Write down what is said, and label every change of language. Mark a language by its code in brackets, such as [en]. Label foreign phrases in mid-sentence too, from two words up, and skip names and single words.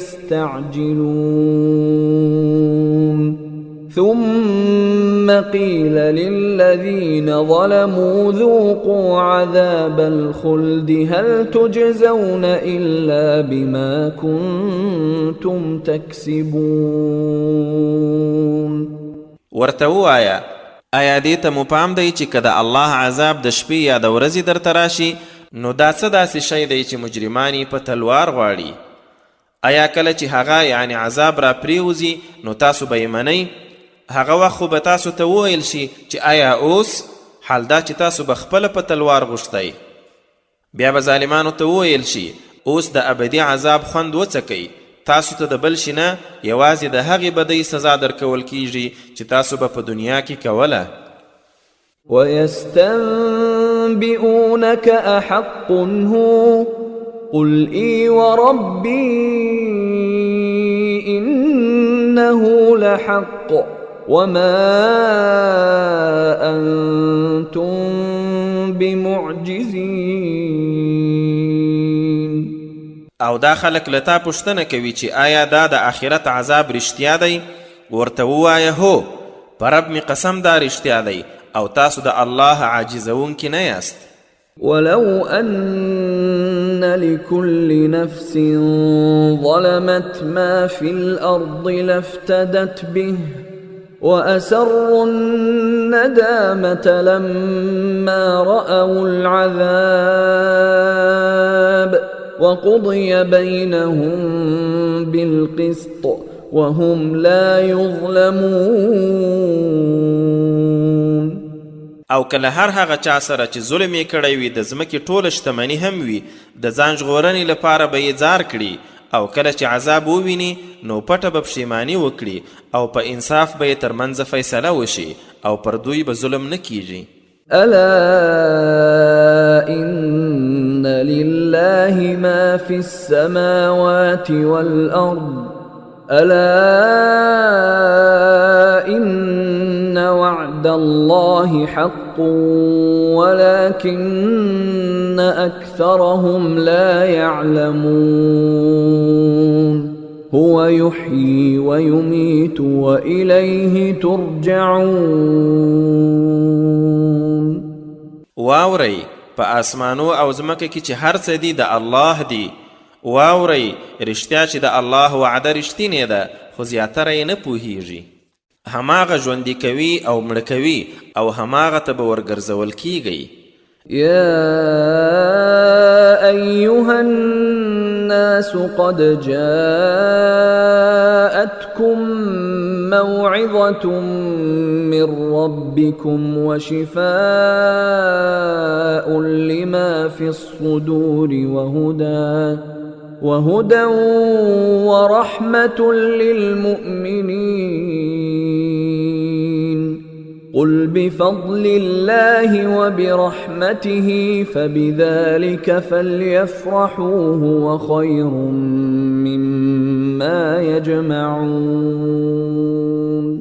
[ar] تستعجلون ثم قيل للذين ظلموا ذوقوا عذاب الخلد هل تجزون إلا بما كنتم تكسبون [ps] ورته ووایه آیا دې ته مو پام دی چې که د الله عذاب د شپې یا د ورځې درته راشي نو دا څه داسې شی دی چې مجرمان یې په تلوار غواړي آیا کله چې هغه یعنی عذاب را پریوزي نو تاسو به یې منئ هغه وخت خو به تاسو ته وویل شي چې آیا اوس حال دا چې تاسو به خپله په تلوار غوښتی بیا به ظالمانو ته وویل شي اوس د ابدي عذاب خوند وڅکئ تاسو ته د بل شي نه یوازې د هغې بدۍ سزا درکول کیږي چې تاسو به په دنیا کې کوله [ar] ويستنبئونك أحق هو قل إي وربي إنه لحق وما أنتم بمعجزين [ps] او دا خلک له تا پوښتنه کوي چې آیا دا د آخرت عذاب رښتیا دی ورته ووایه هو په رب مې قسم دا رښتیا دی او تاسو د الله عاجزونکي نه یاست [ar] ولو أن لكل نفس ظلمت ما في الأرض لافتدت به وأسروا الندامة لما رأوا العذاب وقضي بينهم بالقسط وهم لا يظلمون [ps] او کله هر هغه چا سره چې ظلم یې کړی وي د ځمکې ټوله شتمني هم وي د ځان ژغورنې لپاره به یې ځار کړي او کله چې عذاب وویني نو پټه به پښیماني وکړي او په انصاف به یې ترمنځ فیصله وشي او پر دوی به ظلم نه کیږي [ar] ألا إن لله ما في السماوات والأرض ألا إن وعد الله حق ولكن أكثرهم لا يعلمون هو يحيي ويميت وإليه ترجعون [ps] واورئ په آسمانو او ځمکه کې چې هر څه دي د الله دي واورئ رښتیا چې د الله وعده رښتینې ده خو زیاتره یې نه پوهیږي هماغه ژوندي کوي او مړه کوي او هماغه ته به ورګرځول کیږي [ar] يا أيها الناس قد جاءتكم موعظة من ربكم وشفاء لما في الصدور وهدى ورحمة للمؤمنين قل بفضل الله وبرحمته فبذلك فليفرحوا هو خير مما يجمعون